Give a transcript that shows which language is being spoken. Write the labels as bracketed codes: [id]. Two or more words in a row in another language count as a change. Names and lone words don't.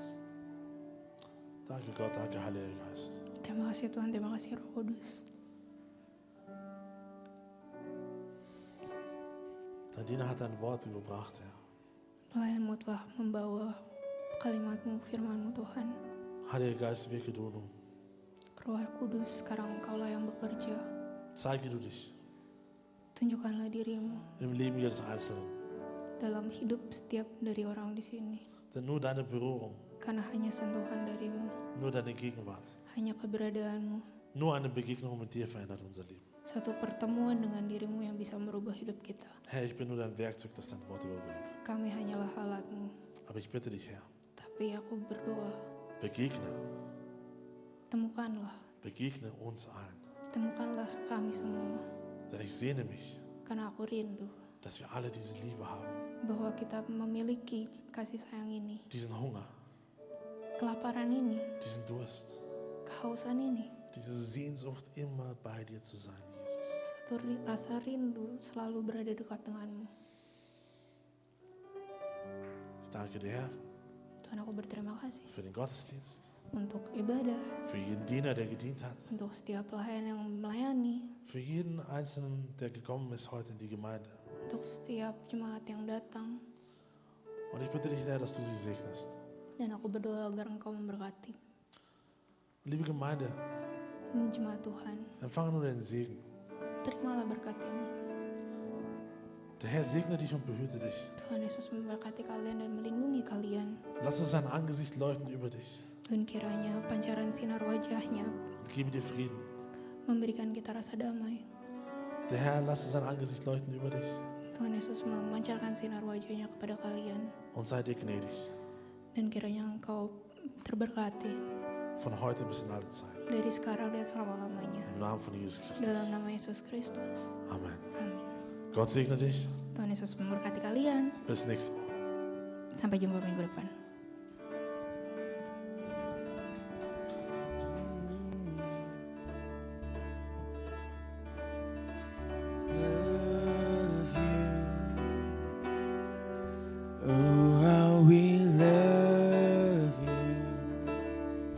[de] Danke, Gott. Danke, Heiliger Geist. [id] Terima kasih Tuhan, terima kasih Roh Kudus. [de] Dein Diener hat dein Wort überbracht, Herr. [id] Pelayanmu telah membawa kalimat-Mu, firman-Mu Tuhan. [de] Heiliger Geist, wirke du nun. [id] Roh Kudus, sekarang Engkaulah yang bekerja. [de] Zeige du dich [id] Tunjukkanlah dirimu [de] im Leben jedes Einzelnen. [id] dalam hidup setiap dari orang di sini. [de] Denn nur deine Berührung, [id] Karena hanya sentuhan darimu, [de] nur deine Gegenwart, [id] hanya keberadaanmu, [de] nur eine Begegnung mit dir verändert unser Leben. [id] satu pertemuan dengan dirimu yang bisa merubah hidup kita. [de] Herr, ich bin nur dein Werkzeug, das dein Wort überbringt. [id] Kami hanyalah alatmu, [de] Aber ich bitte dich, Herr, [id] tapi aku berdoa, [de] begegne uns allen. [id] temukanlah kami semua. [de] Denn ich sehne mich, [id] Karena aku rindu [de] dass wir alle diese Liebe haben, [id] bahwa kita memiliki kasih sayang ini, [de] diesen Hunger, [id] kelaparan ini, [de] diesen Durst, [id] kehausan ini, [de] diese Sehnsucht, immer bei dir zu sein, Jesus. [id] satu rasa rindu selalu berada dekat denganmu. [de] Ich danke dir, Herr, [id] Tuhan, aku berterima kasih [de] für den Gottesdienst, [id] untuk ibadah, [de] für jeden Diener, der gedient hat, [id] untuk setiap pelayan yang melayani, [de] für jeden Einzelnen, der gekommen ist heute in die Gemeinde. [id] untuk setiap jemaat yang datang. [de] Und ich bitte dich, Herr, dass du sie segnest. [id] Dan aku berdoa agar Engkau memberkati. [de] Liebe Gemeinde, [id] Jemaat Tuhan, [de] empfange nur den Segen. [id] terimalah berkat-Mu. [de] Der Herr segne dich und behüte dich. [id] Tuhan Yesus memberkati kalian dan melindungi kalian. [de] Lass es sein Angesicht leuchten über dich [id] Dan kiranya pancaran sinar wajahnya [de] und gebe dir Frieden. [id] memberikan kita rasa damai. [de] Der Herr lasse sein Angesicht leuchten über dich [id] Tuhan Yesus memancarkan sinar wajahnya kepada kalian. [de] und seid ihr gnädig. [id] Dan kiranya engkau terberkati [de] Von heute bis in alle Zeit. [id] dari sekarang dan selama-lamanya. [de] Im Namen von Jesus Christus. [id] Dalam nama Yesus Kristus. [de] Amen. [id] Amin. [de] Gott segne dich. [id] Tuhan Yesus memberkati kalian. [de] Bis nächstes Mal. [id] Sampai jumpa minggu depan. [en] Love you. Oh, how we love you.